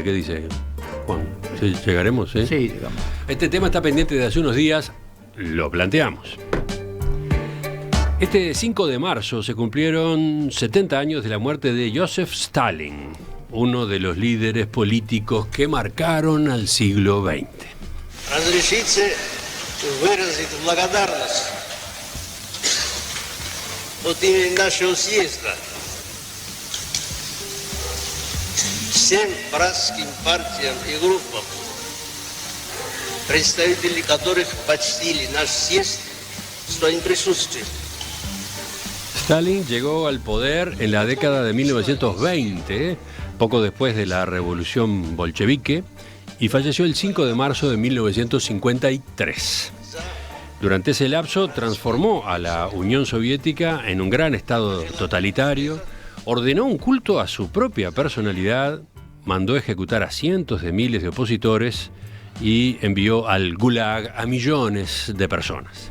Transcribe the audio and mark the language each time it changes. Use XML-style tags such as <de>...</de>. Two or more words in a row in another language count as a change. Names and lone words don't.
<es>¿Qué dice Juan? ¿Sí, llegaremos? Sí, digamos. Este tema está pendiente de hace unos días, lo planteamos. Este 5 de marzo se cumplieron 70 años de la muerte de Joseph Stalin, uno de los líderes políticos que marcaron al siglo XX.</es> <ru>Разрешите выразить благодарность от имени нашего съезда всем братским партиям и группам, представители которых почтили наш съезд своим присутствием.</ru> <es>Stalin llegó al poder en la década de 1920, poco después de la revolución bolchevique, y falleció el 5 de marzo de 1953. Durante ese lapso transformó a la Unión Soviética en un gran estado totalitario, ordenó un culto a su propia personalidad, mandó ejecutar a cientos de miles de opositores y envió al Gulag a millones de personas.</es>